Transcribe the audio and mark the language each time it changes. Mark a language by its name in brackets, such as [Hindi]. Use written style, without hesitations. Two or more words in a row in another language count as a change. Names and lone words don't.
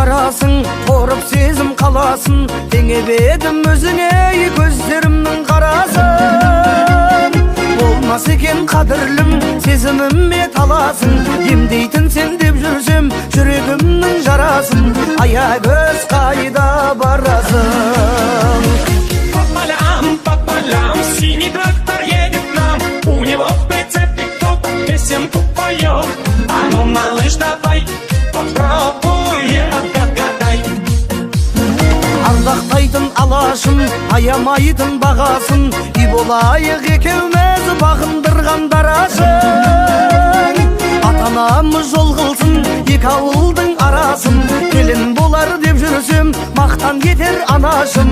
[Kazakh] барасың, торып сезім қаласын, теңебедім өзіңе көздерімнің қарасын. Болмас екен қадірлім, сезіміме таласын, емдейтін сен деп жүрсем жүрегімнің жарасын. Аягөз қайда барасың? [Russian] По полям, синий трактор едет к нам. У него в прицепе кто-то песенку поет. А ну, малыш, давай, попробуй, отгадай. [Kazakh] Ардақтайтын алашым, аямайтын бағасын, үй болайық екеуміз бағындырған дарашың. Ата-анамыз жол қылсын, екі ауылдың арасын, келін болар деп жүрсем мақтан кетер анашым.